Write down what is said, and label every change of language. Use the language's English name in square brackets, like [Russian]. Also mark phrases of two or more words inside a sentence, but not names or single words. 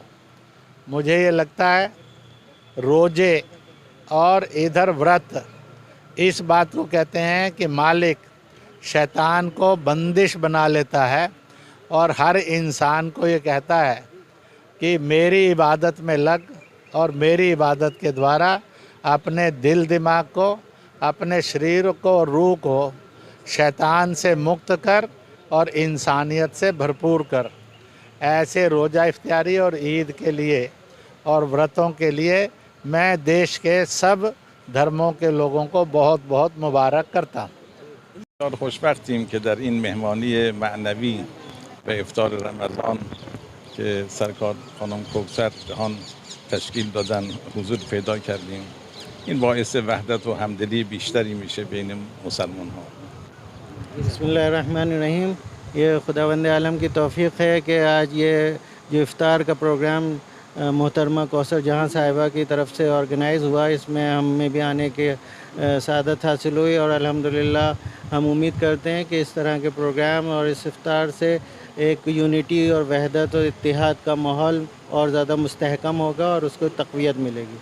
[Hindi] मुझे ये लगता है रोज़े और इधर व्रत इस बात को कहते हैं कि मालिक शैतान को बंदिश बना लेता है और हर इंसान को ये कहता है कि मेरी इबादत में लग और मेरी इबादत के द्वारा अपने दिल दिमाग को, अपने शरीर को, रूह को शैतान से मुक्त कर और इंसानियत से भरपूर कर। ऐसे रोज़ा इफ्तारी और ईद के लिए और व्रतों के लिए मैं देश के सब धर्मों के लोगों को बहुत बहुत मुबारक करता हूँ। [Persian] और خوشبختیم که در این مهمانی معنوی به افطار رمضان که سرکار خانم کوثر جهان تشکیل دادن حضور پیدا کردیم. این باعث وحدت و همدلی بیشتری میشه بین مسلمان ها. [Hindi] बिस्मिल्लाहिर्रहमानिर्रहीम। ये खुदावंद आलम की तौफ़ीक़ है कि आज ये जो इफ़्तार का प्रोग्राम मोहतरमा कौसर जहां साहिबा की तरफ से ऑर्गेनाइज़ हुआ, इसमें हमें भी आने के सादत हासिल हुई और अल्हम्दुलिल्लाह हम उम्मीद करते हैं कि इस तरह के प्रोग्राम और इस इफ़्तार से एक यूनिटी और वहदत और इत्तेहाद का माहौल और ज़्यादा मुस्तहकम होगा और उसको तक़वियत मिलेगी।